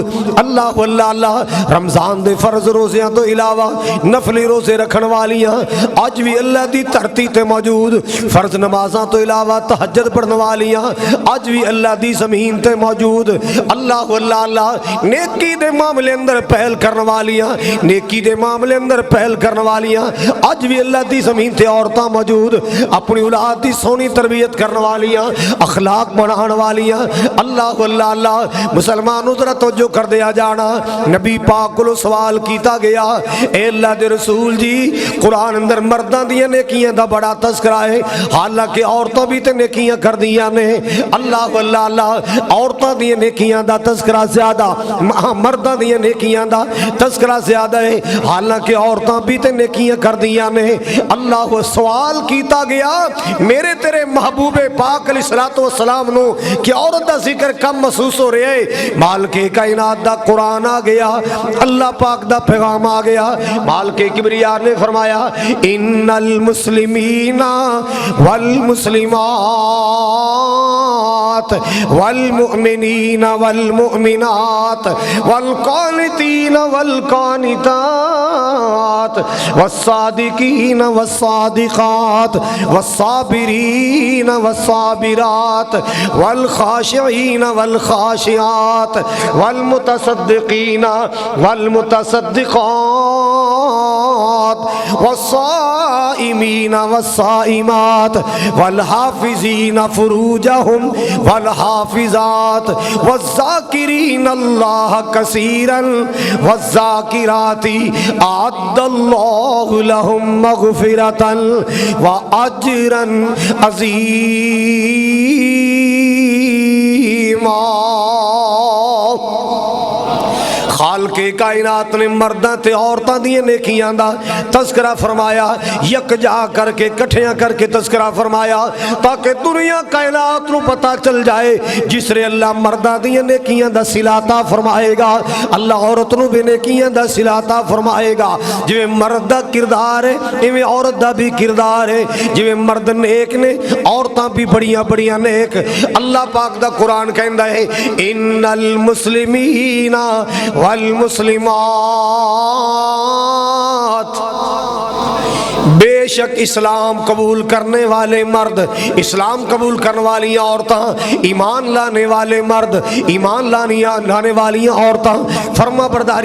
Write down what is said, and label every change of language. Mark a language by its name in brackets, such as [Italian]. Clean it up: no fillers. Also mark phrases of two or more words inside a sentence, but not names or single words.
[Punjabi] اللہ اللہ اللہ، رمضان دے فرض روزیاں تو علاوہ نفلی روزے رکھن والیاں آج بھی اللہ دی دھرتی تے موجود، فرض نمازاں تو علاوہ تہجد پڑھنے والیاں آج بھی اللہ دی زمین تے موجود۔ اللہ اللہ اللہ، نیکی دے معاملے اندر پہل کرنے والیاں، نیکی دے معاملے اندر پہل کرنے والیاں آج بھی اللہ دی زمین تے عورتاں موجود، اپنی اولاد دی سونی تربیت کرنے والیاں، اخلاق بنانے والیاں۔ اللہ اللہ اللہ، مسلمانوں ذرا توجہ کر دیا جانا، نبی پاک کو سوال کیتا گیا، اے اللہ دے رسول جی قرآن اندر مرداں دیاں نیکیاں دا بڑا تذکرہ ہے، حالانکہ عورتوں بھی تے نیکیاں کر دیاں نے۔ اللہ اللہ اللہ، عورتوں دی نیکیاں دا تذکرہ زیادہ، مردوں دی نیکیاں دا تذکرہ زیادہ ہے، حالانکہ عورتوں بھی تے نیکیاں کر دیاں نے۔ اللہ سوال کیتا گیا میرے تیرے محبوب پاک [Arabic] علیہ الصلوۃ والسلام [Punjabi] نو کہ عورت دا ذکر کم محسوس ہو رہے ہے، مالک کائنات دا قرآن آ گیا، اللہ پاک دا پیغام آ گیا۔ مالک کبریا نے فرمایا [Arabic] ان المسلمین والمسلمات والمؤمنین والمؤمنات والقانتین والقانتات والصادقین والصادقات والصابرین والصابرات والخاشعین والخاشعات والمتصدقین والمتصدقات والصائمین والصائمات والحافظین فروجہم والحافظات والذاکرین اللہ کثیرا والذاکرات اعد اللہ لہم مغفرتا واجرا عظیما۔ [Punjabi] خالق کے کائنات نے مرداں تے عورتاں دی نیکیاں دا تذکرہ فرمایا، یکجا کر کے کٹھیاں کر کے تذکرہ فرمایا تاکہ دنیا کائنات نو پتہ چل جائے جس رے اللہ مرداں دی نیکیاں دا صلہ عطا فرمائے گا اللہ عورت نو بھی نیکیاں دا صلہ عطا فرمائے گا۔ جویں مرد دا کردار ہے ایویں عورت دا بھی کردار ہے، جویں مرد نیک نے عورتاں بھی بڑیاں بڑیاں نیک۔ اللہ پاک دا قرآن کہندا ہے [Arabic] ان المسلمین والمسلمات، [Punjabi] بے شک اسلام قبول کرنے والے مرد، اسلام قبول کرنے والی عورتاں، ایمان لانے والے مرد، ایمان لانے والی عورتاں، فرما برداری